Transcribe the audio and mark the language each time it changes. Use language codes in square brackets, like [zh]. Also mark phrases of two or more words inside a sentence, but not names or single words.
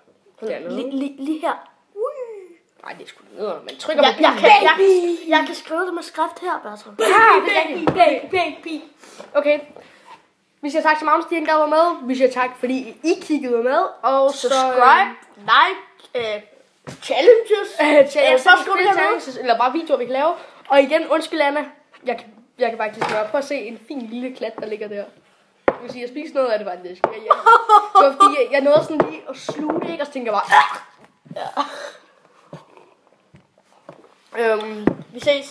[da] Lige her. Nej, det er sgu nede, men trykker på Jeg kan skrive det med skrift her, Bertram. Baby. Okay. Vi siger tak til Magnus, de var med. Vi siger tak, fordi I kiggede med. Og [en] subscribe, like, Challenges. [da] Så skriv det challenges, eller bare videoer, vi kan lave. Og igen, undskyld Anna, jeg kan bare ikke smøre. Prøv at se en fin lille klat, der ligger der. Jeg vil sige, jeg spiste noget af det faktisk. Det var fordi, jeg nåede sådan lige at sluge det, ikke? Og så tænkte jeg bare... Vi ses.